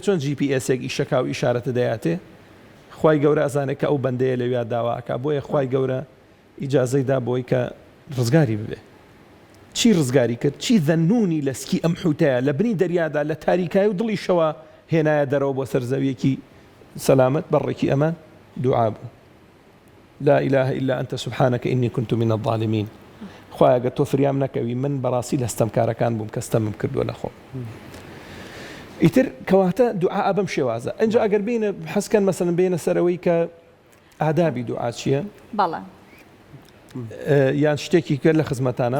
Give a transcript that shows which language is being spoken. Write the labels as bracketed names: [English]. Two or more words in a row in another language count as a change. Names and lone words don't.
[Central Kurdish] چۆن GPS-ێک ئیشەکا و ئیشارەتە دەیاتێ خوای گەورە ئەزانێت کە ئەو بەندەیە لەوێ داواکە بۆیە خوای گەورە ئیجازەی دا بۆی کە ڕزگاری ببێ چی ڕزگاری کرد چی ذەنونی لە سکی ئەم حوتەیە لە بنی دەریادا لە تاریکای و دڵی شەوە هێنایە دەرەوە بۆ سەر زەویەکی سەلامەت بەڕێکی ئەمان دوعا بوو [Arabic] لا إله إلا أنت سبحانك إني كنت من الظالمين [Central Kurdish] خوایە گە تۆ فریام نەکەوی من بەڕاستی لە ستەمکارەکان بووم کە ستەمم کردووە لە خۆم ئیتر کەواتە دوعا بەم شێوازە ئەنجا ئەگەر بینە حەسکەن مەسەلەن بینە سەرەوەی کە ئادابی دوعا چییە؟ بەڵێ یان شتێکی کرد لە خزمەتانە